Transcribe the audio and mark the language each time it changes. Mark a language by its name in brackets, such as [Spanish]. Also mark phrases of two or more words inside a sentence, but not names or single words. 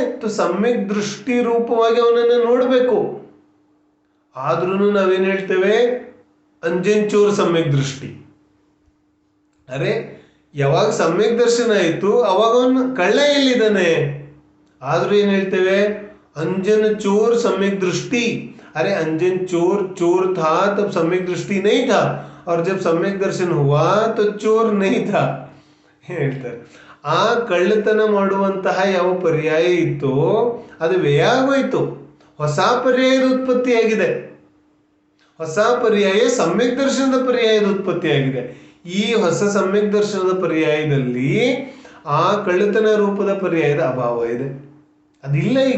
[Kannada] ಸಮ್ಯಕ್ ದೃಷ್ಟಿ ರೂಪವಾಗಿ ಅವನನ್ನ ನೋಡ್ಬೇಕು. ಆದ್ರೂ ನಾವೇನ್ ಹೇಳ್ತೇವೆ, ಅಂಜನ್ ಚೋರ್ ಸಮ್ಯಕ್ ದೃಷ್ಟಿ. ಅರೆ ಯಾವಾಗ ಸಮ್ಯಕ್ ದರ್ಶನ ಆಯ್ತು ಅವಾಗ ಅವನು ಕಳ್ಳ ಎಲ್ಲಿದ್ದಾನೆ? ಆದ್ರೂ ಏನ್ ಹೇಳ್ತೇವೆ, [Hindi] अंजन चोर सम्यक दृष्टि. अरे अंजन चोर था तब सम्यक दृष्टि नहीं था, और जब सम्यक दर्शन हुआ तो चोर नहीं था ಹೇಳ್ತಾರೆ. [Kannada] ಆ ಕಳ್ಳತನ ಮಾಡುವಂತಹ ಯಾವ ಪರ್ಯಾಯ ಇತ್ತು ಅದು ವ್ಯಯ ಆಗೋಯ್ತು, ಹೊಸ ಪರ್ಯಾಯದ ಉತ್ಪತ್ತಿಯಾಗಿದೆ. ಹೊಸ ಪರ್ಯಾಯ ಸಮ್ಯಕ್ ದರ್ಶನದ ಪರ್ಯಾಯದ ಉತ್ಪತ್ತಿಯಾಗಿದೆ. ಈ ಹೊಸ ಸಮ್ಯಕ್ ದರ್ಶನದ ಪರ್ಯಾಯದಲ್ಲಿ ಆ ಕಳ್ಳತನ ರೂಪದ ಪರ್ಯಾಯದ ಅಭಾವ ಇದೆ, ಅದಿಲ್ಲ ಈಗ.